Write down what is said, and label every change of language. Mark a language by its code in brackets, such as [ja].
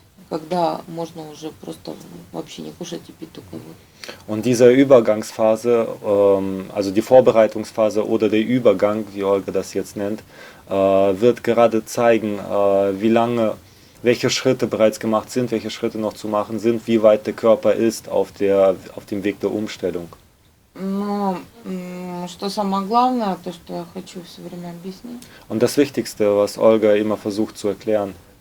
[ru] когда можно уже просто вообще не кушать и пить только воду. [de] Und diese Übergangsphase, also die Vorbereitungsphase oder der Übergang, wie Olga das jetzt nennt, wird gerade zeigen, wie lange, welche Schritte bereits gemacht sind, welche Schritte noch zu machen sind, wie weit der Körper ist auf dem Weg der Umstellung. [ru] Но что самое главное, то, что я хочу все время объяснить, [de] Und das Wichtigste, was Olga immer versucht zu erklären,